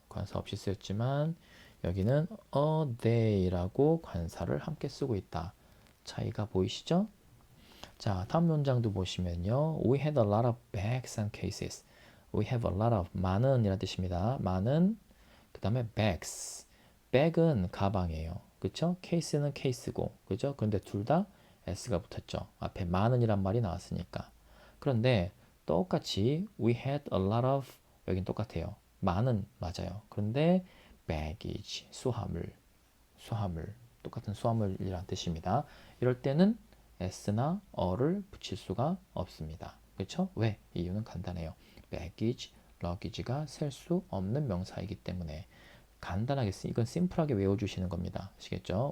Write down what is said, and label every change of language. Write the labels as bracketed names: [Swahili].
[Korean] 관사 없이 쓰였지만 여기는 a day라고 관사를 함께 쓰고 있다. 차이가 보이시죠? 자, 다음 문장도 보시면요. [English] We had a lot of bags and cases. We have a lot of [Korean] 많은 이란 뜻입니다. 많은 그 다음에 bags. bag은 가방이에요. 그쵸? case는 case고 그죠? 그런데 둘 다 s가 붙었죠. 앞에 많은 이란 말이 나왔으니까. 그런데 똑같이 [English] we had a lot of [Korean] 여긴 똑같아요. 많은 맞아요. 그런데 baggage 수화물 똑같은 수화물이란 뜻입니다. 이럴 때는 s나 어를 붙일 수가 없습니다. 그렇죠? 왜? 이유는 간단해요. baggage, luggage가 셀 수 없는 명사이기 때문에 간단하게 이건 심플하게 외워주시는 겁니다. 아시겠죠?